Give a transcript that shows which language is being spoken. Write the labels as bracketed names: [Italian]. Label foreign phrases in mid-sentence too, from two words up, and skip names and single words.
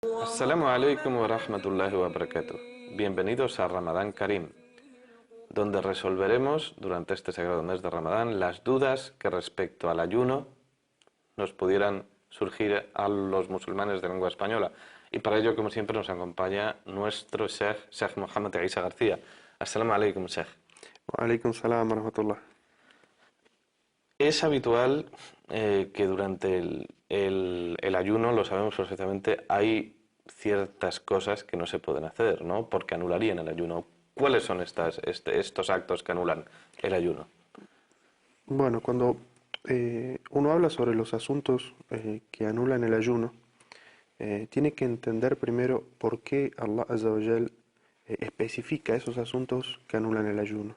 [Arabic] السلام عليكم ورحمة الله وبركاته. [Spanish] Bienvenidos a Ramadán Karim, donde resolveremos durante este sagrado mes de Ramadán las dudas que respecto al ayuno nos pudieran surgir a los musulmanes de lengua española. Y para ello, como siempre, nos acompaña nuestro Sheikh Mohamed Isa García. [Arabic] السلام عليكم, Sheikh. وعليكم السلام ورحمة الله. [Spanish] Es habitual que durante el ayuno, lo sabemos perfectamente, hay ciertas cosas que no se pueden hacer, ¿no? Porque anularían el ayuno. ¿Cuáles son estos actos que anulan el ayuno? Bueno, cuando uno habla sobre los asuntos que anulan el ayuno, tiene que entender primero por qué Allah [Arabic] عز وجل [Spanish] especifica esos asuntos que anulan el ayuno.